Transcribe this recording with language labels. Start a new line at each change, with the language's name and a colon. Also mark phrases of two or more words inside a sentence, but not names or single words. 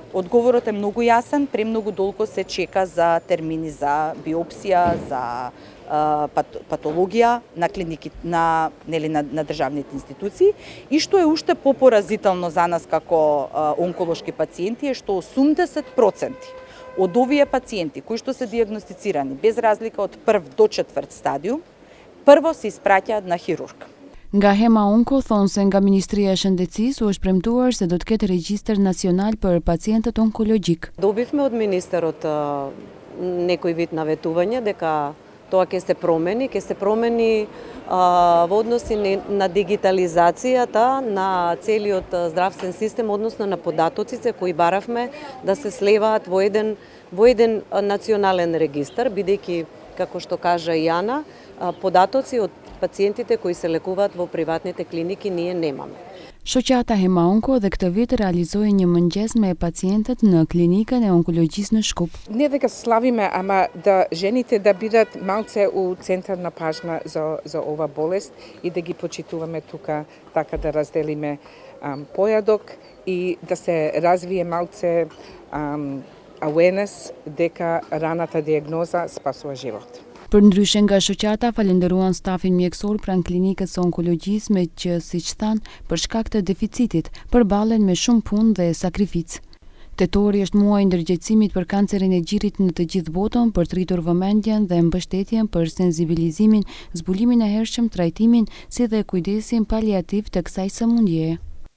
Macedonian: Одговорот е многу јасен, премногу долго се чека за термини за биопсија, за патологија на клиники на државните институции, и што е уште попоразително за нас како онколошки пациенти е што 80% од овие пациенти кои што се диагностицирани без разлика од прв до четврт стадиум, прво се испраќаат на хирург.
Albanian: Nga Hema Onko thonë se nga Ministria e Shëndetësisë u është premtuar se do të ketë regjistër nacional për pacientët onkologjik.
Macedonian: Добивме од министерот некој вид наветување дека тоа ќе се промени во односи на дигитализацијата на целиот здравствен систем, односно на податоците кои баравме да се слеваат во еден национален регистар, бидејќи, како што кажа Јана, податоци од пациентите кои се лекуваат во приватните клиники ние немаме.
Albanian: Shoqata Hema Onko dhe këtë vit realizoi një mëngjes me pacientët në klinikën e onkologjisë në Shkup.
Macedonian: Не дека славиме, ама да жените да бидат малце у центар на пажна за ова болест и да ги почитуваме тука, така да разделиме појадок и да се развие малце awareness дека раната диагноза спасува живот.
Albanian: Përndryshe nga shoqata falenderuan stafin mjekësor pranë klinikës së onkologjisë me që, siç thanë, për shkak të deficitit, përballen me shumë punë dhe sakrificë. Tetori është muaji I ndërgjegjësimit për kancerin e gjirit në të gjithë botën për të rritur vëmendjen dhe mbështetjen për sensibilizimin, zbulimin e hershëm, trajtimin si dhe kujdesin paliativ të kësaj sëmundjeje.